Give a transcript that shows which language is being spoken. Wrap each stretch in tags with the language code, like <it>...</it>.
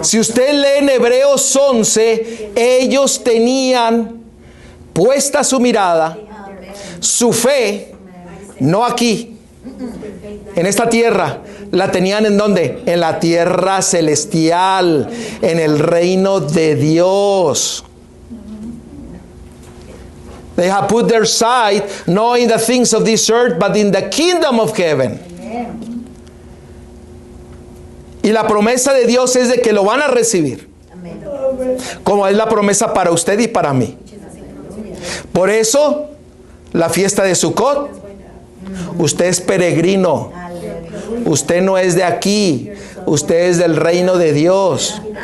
<es>Si usted lee en Hebreos 11, ellos tenían puesta su mirada, su fe, no aquí, en esta tierra. ¿La tenían en dónde? En la tierra celestial, en el reino de Dios.</es> <en>They have put their sight not in the things of this earth, but in the kingdom of heaven.</en> <es>Y la promesa de Dios es de que lo van a recibir. como es la promesa para usted y para mí. Por eso, la fiesta de Sukkot, usted es peregrino. Usted no es de aquí. Usted es del reino de Dios.</es>